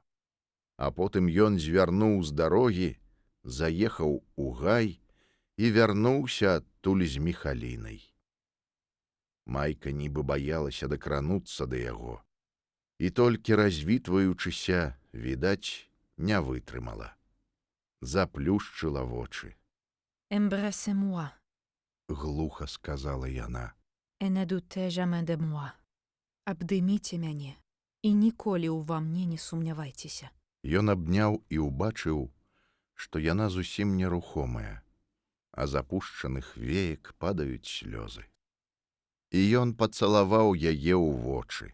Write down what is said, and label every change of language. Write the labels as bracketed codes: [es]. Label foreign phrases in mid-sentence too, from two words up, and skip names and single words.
[be] А потым ён звярнуў з дарогі, заехаў у гай і вярнуўся адтуль з Міхалінай. Майка нібы баялася дакрануцца да яго. І толькі развітваючыся, відаць, не вытрымала. Заплюшчыла вочы. [fr] «Embrassez-moi», [be] глуха сказала яна. [fr] «et ne doutez jamais de moi». [be] Абдыміце мяне і ніколі ўва мне не сумнявайцеся. Ён абняў і ўбачыў, што яна зусім нерухомая, а з апушчаных веек падаюць слёзы. І ён пацалаваў яе ў вочы.